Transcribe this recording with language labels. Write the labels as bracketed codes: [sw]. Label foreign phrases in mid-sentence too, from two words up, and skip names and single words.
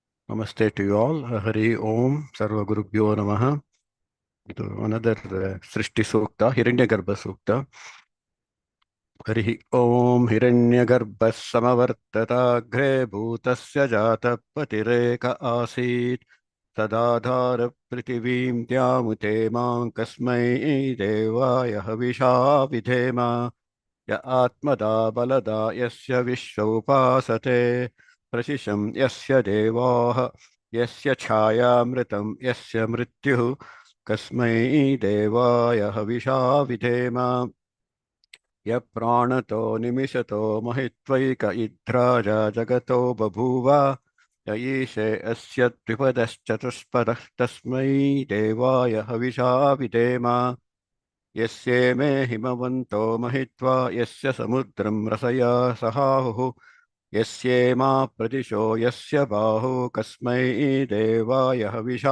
[en] Namaste to you all. [sa] हरि ॐ सर्व गुरुभ्यो नमः. [en] Another Srishti Sukta, Hiranyagarbha Sukta. [sa] हरि ॐ हिरण्यगर्भ समवर्तत भूतस्य जात पतिरेक आसीत् तदाधार पृथिवीं त्यमुते मां कस्मै देवाय हविषा विधेम य आत्मदा बलदा यस्य विश्वोपासते प्रशिषं यस्य देवाः यस्य छायामृतं यस्य मृत्युः कस्मै देवाय हविषा विधेम यः प्राणतो निमिषतो महित्वैक इद्राजा जगतो बभूव य ईशे अस्य त्रिपदश्चतुष्पदः तस्मै देवाय हविषा विधेम यस्य मे हिमवन्तो महित्वा यस्य समुद्रं रसया सहाहुः यस्येमा प्रदिशो यस्य बाहु कस्मै देवाय हविषा